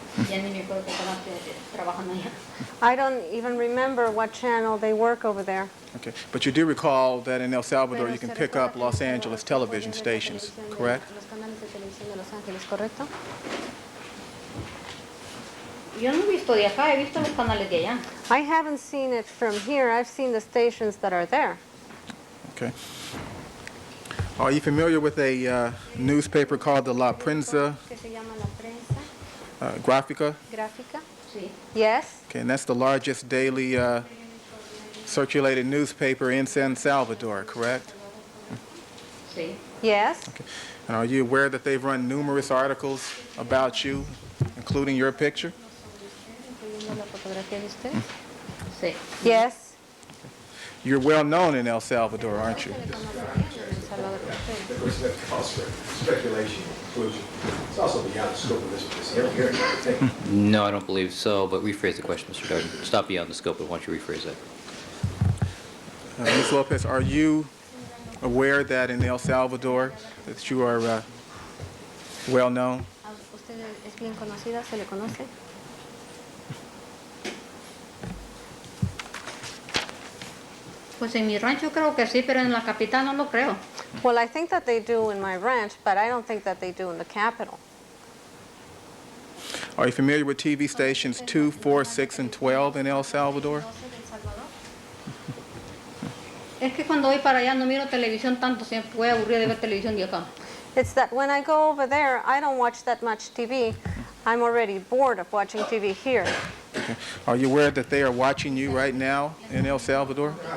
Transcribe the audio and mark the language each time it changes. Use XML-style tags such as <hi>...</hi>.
<es>Ya ni me acuerdo que estaba trabajando allá.</es> <en>I don't even remember what channel they work over there. Okay. But you do recall that in El Salvador you can pick up Los Angeles television stations, correct?</en> <es>Los canales de televisión de Los Ángeles, ¿correcto? Yo no he visto de acá, he visto los canales de allá.</es> <en>I haven't seen it from here. I've seen the stations that are there. Okay. Are you familiar with a newspaper called the La Prensa</en> <es>Que se llama La Prensa Gráfica? Gráfica. Sí.</es> <en>Yes. Okay, and that's the largest daily circulated newspaper in San Salvador, correct?</en> <es>Sí.</es> <en>Yes. Okay. And are you aware that they've run numerous articles about you, including your picture?</en> <es>Estoy viendo la fotografía de usted. Sí.</es> <en>Yes. You're well known in El Salvador, aren't you? Of course, that calls for speculation, conclusion. It's also beyond the scope of this hearing, I think. No, I don't believe so, but rephrase the question, Mr. Darden. Stop beyond the scope, but why don't you rephrase that? Ms. Lopez, are you aware that in El Salvador that you are well known?</en> <es>¿Usted es bien conocida? ¿Se le conoce? Pues en mi rancho creo que sí, pero en la capital no lo creo.</es> <en>Well, I think that they do in my ranch, but I don't think that they do in the capital. Are you familiar with TV stations 2, 4, 6, and 12 in El Salvador?</en> <es>Es que cuando voy para allá no miro televisión tanto, siempre voy aburrida de ver televisión de acá.</es> <en>It's that when I go over there, I don't watch that much TV. I'm already bored of watching TV here. Okay. Are you aware that they are watching you right now in El Salvador?</en>